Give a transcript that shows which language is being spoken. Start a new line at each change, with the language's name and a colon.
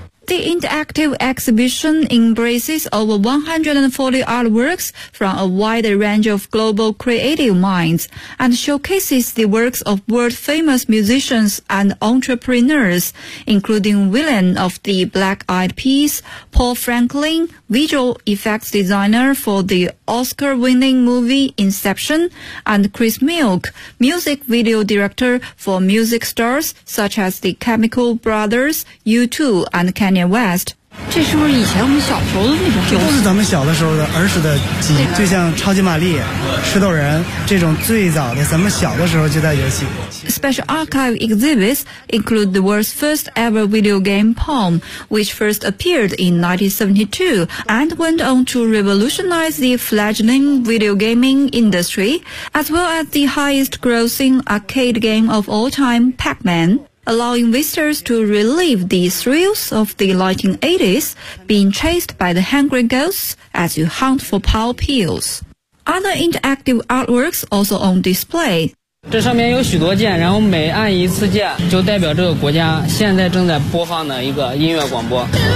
English: The interactive exhibition embraces over 140 artworks from a wide range of global creative minds and showcases the works of world-famous musicians and entrepreneurs, including William of the Black Eyed Peas, Paul Franklin, visual effects designer for the Oscar-winning movie Inception, and Chris Milk, music video director for music stars such as the Chemical Brothers, U2, and Kanye. West.
Chinese: 这是不是以前我们小时候的那种？都是咱们小的时候的儿时的记忆，就像超级玛丽、吃豆人这种最早的，咱们小的时候就在游戏。
English: Special archive exhibits include the world's first ever video game Pong, which first appeared in 1972 and went on to revolutionize the fledgling video gaming industry, as well as the highest-grossing arcade game of all time, Pac-Man. Allowing visitors to relive the thrills of the 1980s, being chased by the hungry ghosts as you hunt for power pills. Other interactive artworks also on display.
Chinese: 这上面有许多键，然后每按一次键就代表这个国家现在正在播放的一个音乐广播。